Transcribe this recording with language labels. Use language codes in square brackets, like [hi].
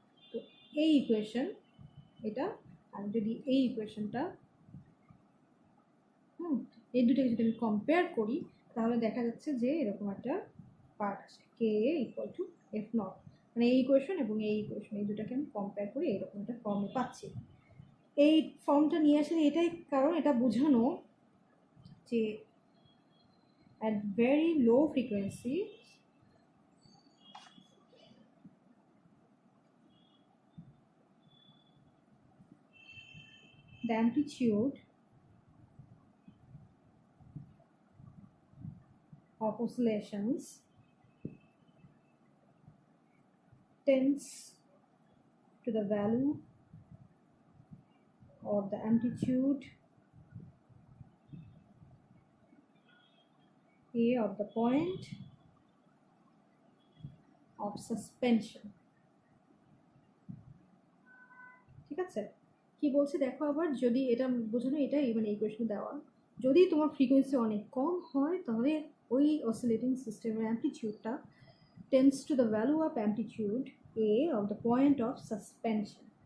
[bn] তো এই ইকুয়েশন এটা, আর যদি এই ইকুয়েশনটা এই দুটোকে যদি আমি কম্পেয়ার করি তাহলে দেখা যাচ্ছে যে এরকম একটা পার্ট আসে কে এ ইকুয়াল টু এফ নট, মানে এই ইকুয়েশন এবং এই ইকুয়েশন এই দুটাকে আমি কম্পেয়ার করি এরকম একটা ফর্মে পাচ্ছি। এই ফর্মটা নিয়ে আসলে এটাই কারণ, এটা বোঝানো যে [en] at very low frequency the amplitude of oscillations tends to the value of the amplitude A of the point of suspension। [bn] ঠিক আছে, কি বলছে দেখো আবার, যদি এটা বোঝানো এটাই মানে এই কোয়েশ্চন দেওয়া, যদি তোমার ফ্রিকোয়েন্সি অনেক কম হয় তাহলে ওই অসিলেটিং সিস্টেমের অ্যাম্পলিটিউডটা tends to the value of amplitude A of the point of suspension.